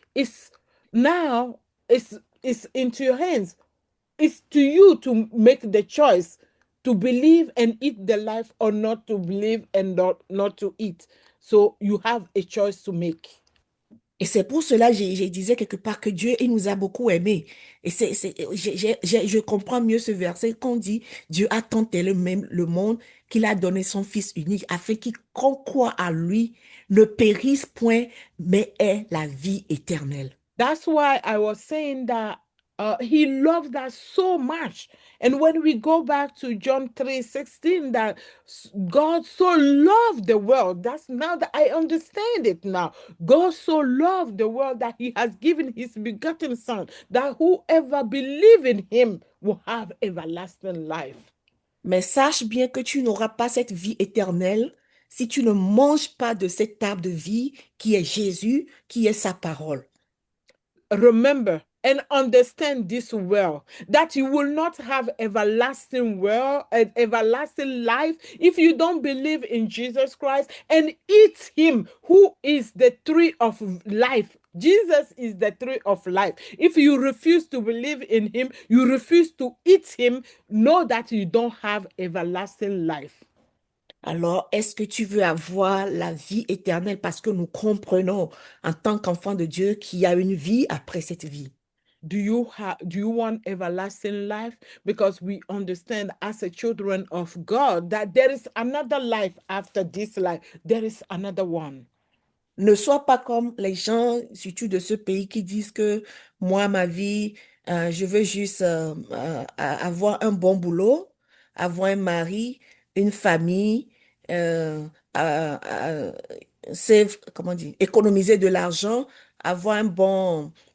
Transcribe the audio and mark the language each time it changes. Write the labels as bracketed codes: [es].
[en] It's now, it's into your hands. It's to you to make the choice to believe and eat the life, or not to believe and not to eat. So you have a choice to make. [fr] Et c'est pour cela, j'ai disais quelque part que Dieu, il nous a beaucoup aimés. Et je comprends mieux ce verset qu'on dit, Dieu a tant aimé le monde qu'il a donné son Fils unique, afin qu'il croit à lui, ne périsse point, mais ait la vie éternelle. [en] That's why I was saying that he loved us so much. And when we go back to John 3:16, that God so loved the world, that's now that I understand it now. God so loved the world that he has given his begotten son, that whoever believe in him will have everlasting life. [fr] Mais sache bien que tu n'auras pas cette vie éternelle si tu ne manges pas de cet arbre de vie qui est Jésus, qui est sa parole. [en] Remember and understand this well, that you will not have everlasting everlasting life if you don't believe in Jesus Christ and eat him, who is the tree of life. Jesus is the tree of life. If you refuse to believe in him, you refuse to eat him, know that you don't have everlasting life. [fr] Alors, est-ce que tu veux avoir la vie éternelle parce que nous comprenons en tant qu'enfants de Dieu qu'il y a une vie après cette vie? [en] Do you want everlasting life? Because we understand as a children of God that there is another life after this life. There is another one. [fr] Ne sois pas comme les gens, surtout de ce pays, qui disent que moi, ma vie, Je veux juste avoir un bon boulot, avoir un mari, une famille, euh, euh, euh, comment dire, économiser de l'argent, avoir un bon